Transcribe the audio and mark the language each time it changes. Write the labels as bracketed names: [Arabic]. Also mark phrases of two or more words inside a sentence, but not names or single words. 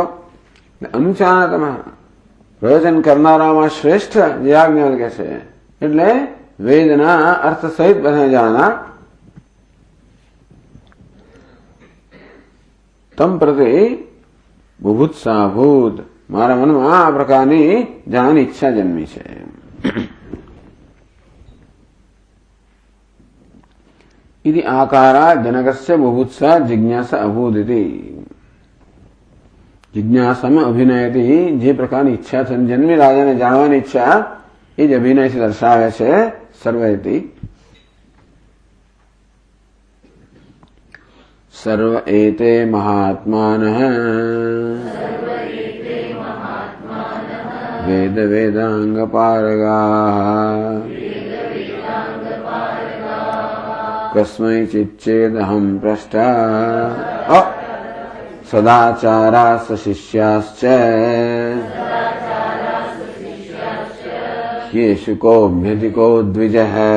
[Gujarati] અનુચાનતમ પ્રવચન કરનારામાં શ્રેષ્ઠ જે આજ્ઞા કે છે, એટલે વેદના અર્થ સહિત બધા જાણનાર. [Sanskrit] તમ પ્રતિ બુભુત્સાભૂત, [Gujarati] મારા મનમાં આ પ્રકારની જાણવાની ઈચ્છા જન્મી છે. [Sanskrit] इति आकारा जनकस्य बुभुत्सा जिज्ञासा अभूदिति. [Gujarati] जिज्ञासाમાં અભિનયથી જે પ્રકારની ઈચ્છા જન્મી, રાજાને જાણવાની ઈચ્છા, એ જ અભિનયથી દર્શાવે છે. [Sanskrit] સર્વેતિ સર્વ એતે મહાત્માનઃ વેદ વેદાંગ પારગાઃ કસ્મૈ ચિચ્ચેદહં પૃષ્ટા સદાચારાસ શિષ્યાશ્ચ યેષુ કોભ્યધિકો દ્વિજઃ.